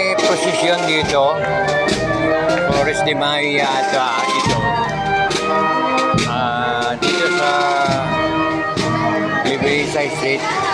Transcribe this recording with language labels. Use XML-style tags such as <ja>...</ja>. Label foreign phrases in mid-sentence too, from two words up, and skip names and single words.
<tl>posisyon dito. Flores de Mayo yata ito. Dito sa Liberisa Street.</tl>